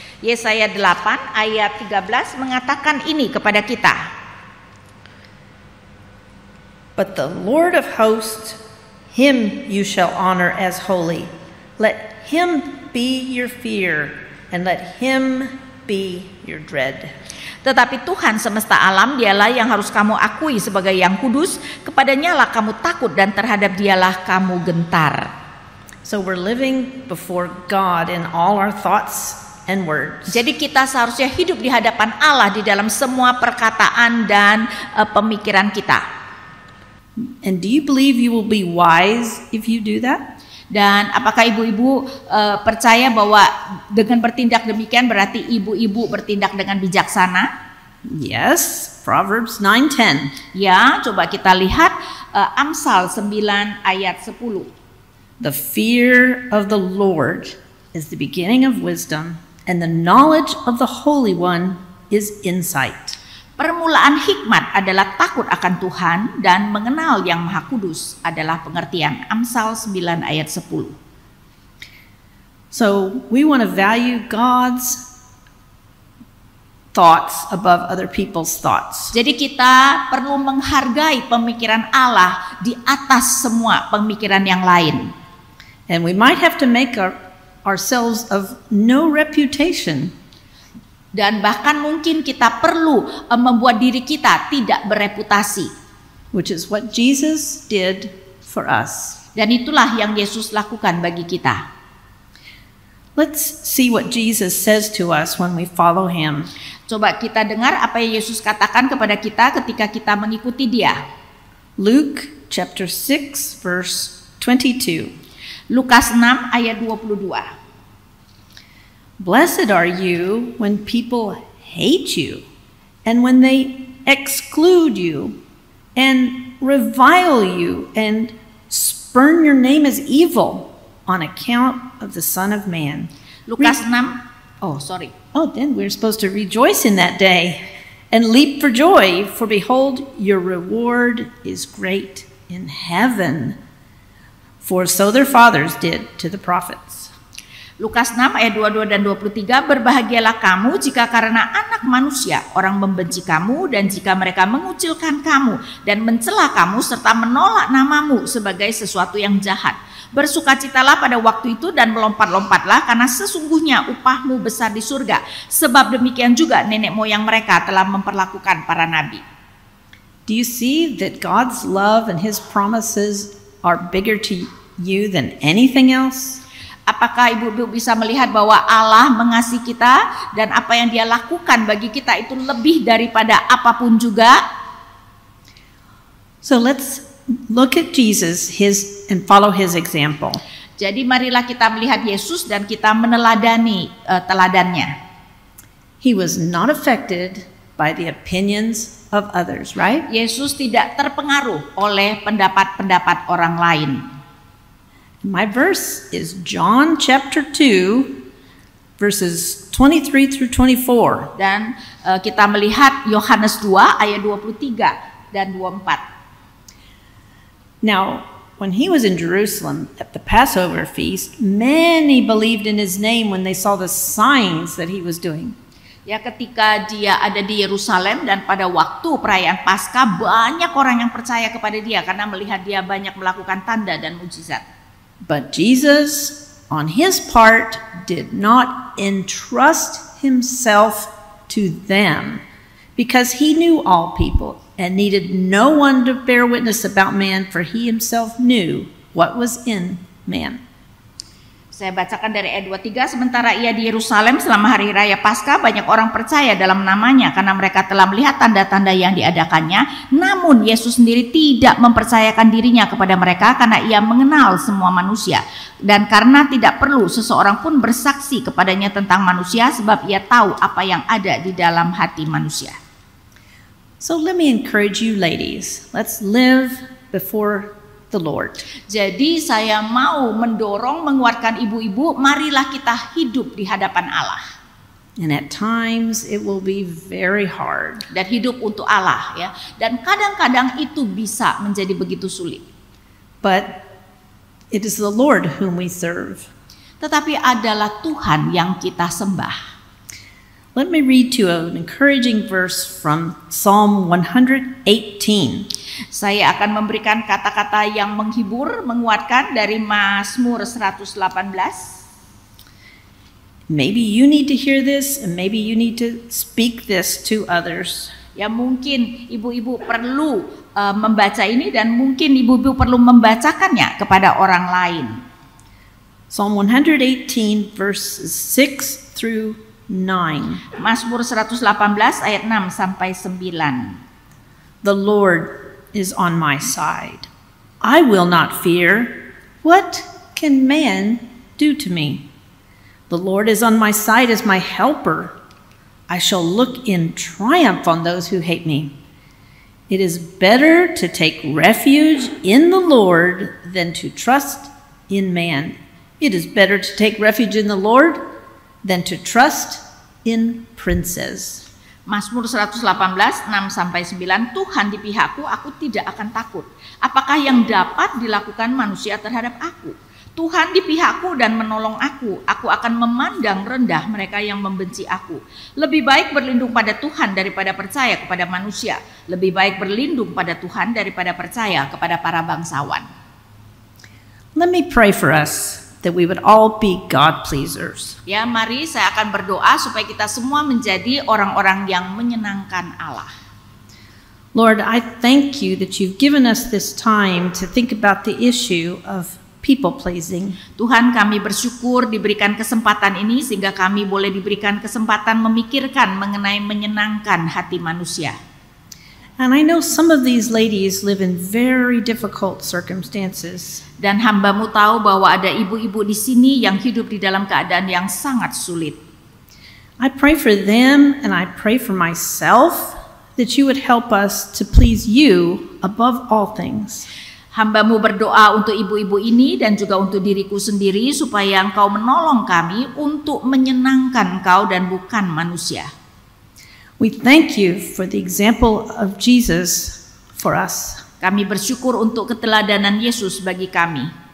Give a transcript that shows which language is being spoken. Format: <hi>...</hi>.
<id>Yesaya 8 ayat 13 mengatakan ini kepada kita.</id> <en>But the Lord of hosts, Him you shall honor as holy. Let Him be your fear, and let Him be your dread.</en> <id>Tetapi Tuhan semesta alam, Dialah yang harus kamu akui sebagai yang kudus. Kepadanya lah kamu takut dan terhadap Dialah kamu gentar.</id> <en>So we're living before God in all our thoughts and words.</en> <id>Jadi kita seharusnya hidup di hadapan Allah di dalam semua perkataan dan pemikiran kita.</id> <en>And do you believe you will be wise if you do that?</en> <id>Dan apakah ibu-ibu percaya bahwa dengan bertindak demikian berarti ibu-ibu bertindak dengan bijaksana?</id> <en>Yes, Proverbs 9:10.</en> <id>Ya, coba kita lihat Amsal 9 ayat 10.</id> <en>The fear of the Lord is the beginning of wisdom, and the knowledge of the Holy One is insight.</en> <id>Permulaan hikmat adalah takut akan Tuhan dan mengenal Yang Maha Kudus adalah pengertian. Amsal 9 ayat 10.</id> <en>So we want to value God's thoughts above other people's thoughts.</en> <id>Jadi kita perlu menghargai pemikiran Allah di atas semua pemikiran yang lain.</id> <en>And we might have to make ourselves of no reputation.</en> <id>Dan bahkan mungkin kita perlu membuat diri kita tidak bereputasi.</id> <en>Which is what Jesus did for us.</en> <id>Dan itulah yang Yesus lakukan bagi kita.</id> <en>Let's see what Jesus says to us when we follow Him.</en> <id>Coba kita dengar apa yang Yesus katakan kepada kita ketika kita mengikuti Dia.</id> <en>Luke chapter 6 verse 22.</en> <id>Lukas 6 ayat 22.</id> <en>Blessed are you when people hate you, and when they exclude you, and revile you, and spurn your name as evil on account of the Son of Man.</en> <id>Lukas 6.</id> <en>Then we're supposed to rejoice in that day and leap for joy, for behold, your reward is great in heaven. For so their fathers did to the prophets.</en> <id>Lukas 6 ayat 22 dan 23, berbahagialah kamu jika karena anak manusia orang membenci kamu dan jika mereka mengucilkan kamu dan mencela kamu serta menolak namamu sebagai sesuatu yang jahat. Bersukacitalah pada waktu itu dan melompat-lompatlah karena sesungguhnya upahmu besar di surga. Sebab demikian juga nenek moyang mereka telah memperlakukan para nabi.</id> <en>Do you see that God's love and His promises are bigger to you than anything else?</en> <id>Apakah ibu-ibu bisa melihat bahwa Allah mengasihi kita dan apa yang Dia lakukan bagi kita itu lebih daripada apapun juga?</id> <en>So let's look at Jesus and follow His example.</en> <id>Jadi marilah kita melihat Yesus dan kita meneladani teladannya.</id> <en>He was not affected by the opinions of others, right?</en> <id>Yesus tidak terpengaruh oleh pendapat-pendapat orang lain.</id> <en>My verse is John chapter 2 verses 23 through 24.</en> <id>Dan kita melihat Yohanes 2 ayat 23 dan 24.</id> <en>Now, when he was in Jerusalem at the Passover feast, many believed in his name when they saw the signs that he was doing.</en> <id>Ya, ketika Dia ada di Yerusalem dan pada waktu perayaan Paskah banyak orang yang percaya kepada Dia karena melihat Dia banyak melakukan tanda dan mukjizat.</id> <en>But Jesus, on His part, did not entrust Himself to them because He knew all people and needed no one to bear witness about man, for He Himself knew what was in man.</en> <id>Saya bacakan dari ayat 23, sementara ia di Yerusalem selama hari raya Paskah, banyak orang percaya dalam namanya karena mereka telah melihat tanda-tanda yang diadakannya. Namun Yesus sendiri tidak mempercayakan dirinya kepada mereka karena ia mengenal semua manusia. Dan karena tidak perlu seseorang pun bersaksi kepadanya tentang manusia sebab ia tahu apa yang ada di dalam hati manusia.</id> <en>So let me encourage you ladies, let's live before the Lord.</en> <id>Jadi saya mau mendorong, menguatkan ibu-ibu, marilah kita hidup di hadapan Allah.</id> <en>And at times it will be very hard.</en> <id>Dan hidup untuk Allah ya. Dan kadang-kadang itu bisa menjadi begitu sulit.</id> <en>But it is the Lord whom we serve.</en> <id>Tetapi adalah Tuhan yang kita sembah.</id> <en>Let me read to you an encouraging verse from Psalm 118.</en> <id>Saya akan memberikan kata-kata yang menghibur, menguatkan dari Mazmur 118.</id> <en>Maybe you need to hear this and maybe you need to speak this to others.</en> <id>Ya mungkin ibu-ibu perlu membaca ini dan mungkin ibu-ibu perlu membacakannya kepada orang lain.</id> <en>Psalm 118 verses 6 through 9.</en> <id>Mazmur 118 ayat 6 sampai 9.</id> <en>The Lord is on my side. I will not fear. What can man do to me? The Lord is on my side as my helper. I shall look in triumph on those who hate me. It is better to take refuge in the Lord than to trust in man. It is better to take refuge in the Lord than to trust in princes.</en> <id>Mazmur 118, 6-9, Tuhan di pihakku, aku tidak akan takut. Apakah yang dapat dilakukan manusia terhadap aku? Tuhan di pihakku dan menolong aku. Aku akan memandang rendah mereka yang membenci aku. Lebih baik berlindung pada Tuhan daripada percaya kepada manusia. Lebih baik berlindung pada Tuhan daripada percaya kepada para bangsawan.</id> <en>Let me pray for us, that we would all be God pleasers.</en> <id>Ya, mari saya akan berdoa supaya kita semua menjadi orang-orang yang menyenangkan Allah.</id> <en>Lord, I thank you that you've given us this time to think about the issue of people pleasing.</en> <id>Tuhan, kami bersyukur diberikan kesempatan ini sehingga kami boleh diberikan kesempatan memikirkan mengenai menyenangkan hati manusia.</id> <en>And I know some of these ladies live in very difficult circumstances.</en> <id>Dan hamba-Mu tahu bahwa ada ibu-ibu di sini yang hidup di dalam keadaan yang sangat sulit.</id> <en>I pray for them and I pray for myself that you would help us to please you above all things.</en> <id>Hamba-Mu berdoa untuk ibu-ibu ini dan juga untuk diriku sendiri supaya Engkau menolong kami untuk menyenangkan Engkau dan bukan manusia.</id> <en>We thank you for the example of Jesus for us.</en> <id>Kami bersyukur untuk keteladanan Yesus bagi kami.</id>